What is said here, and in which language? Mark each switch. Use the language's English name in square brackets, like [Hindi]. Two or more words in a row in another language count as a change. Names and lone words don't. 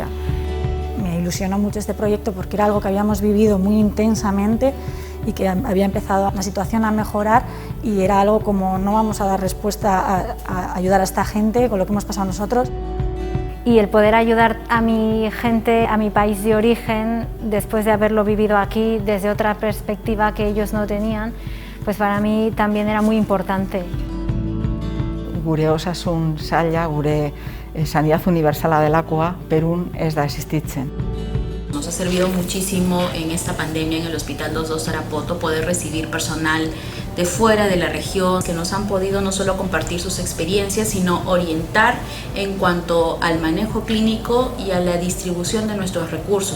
[Spanish] Me ilusionó mucho este proyecto porque era algo que habíamos vivido muy intensamente y que había empezado la situación a mejorar, y era algo como: no vamos a dar respuesta a ayudar a esta gente con lo que hemos pasado nosotros. Y el poder ayudar a mi gente, a mi país de origen, después de haberlo vivido aquí desde otra perspectiva que ellos no tenían, pues para mí también era muy importante. [Basque] Gure osasun saila, gure [Spanish] sanidad universala [Basque] delakoa, Perun ez da existitzen. [Spanish] Nos ha servido muchísimo en esta pandemia en el Hospital 22 Tarapoto poder recibir personal de fuera de la región que nos han podido no solo compartir sus experiencias, sino orientar en cuanto al manejo clínico y a la distribución de nuestros recursos.